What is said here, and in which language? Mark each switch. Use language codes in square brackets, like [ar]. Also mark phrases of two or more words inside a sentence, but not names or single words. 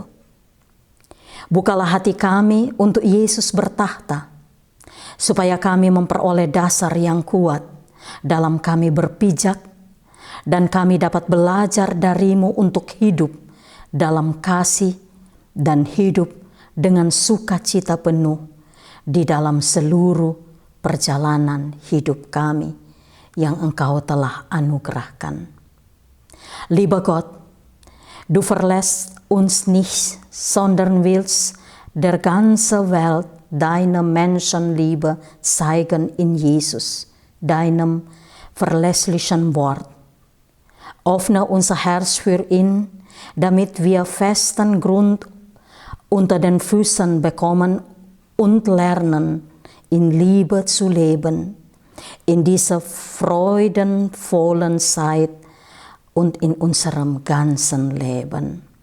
[id] Bukalah hati kami untuk Yesus bertahta, supaya kami memperoleh dasar yang kuat dalam kami berpijak, dan kami dapat belajar dari-Mu untuk hidup dalam kasih dan hidup dengan sukacita penuh di dalam seluruh perjalanan hidup kami yang Engkau telah anugerahkan. [de] Lieber Gott, du verlässt uns nicht, sondern willst der ganze Welt deine Menschenliebe zeigen in Jesus, deinem verlässlichen Wort. Öffne unser Herz für ihn, damit wir festen Grund unter den Füßen bekommen und lernen, in Liebe zu leben, in dieser freudenvollen Zeit und in unserem ganzen Leben.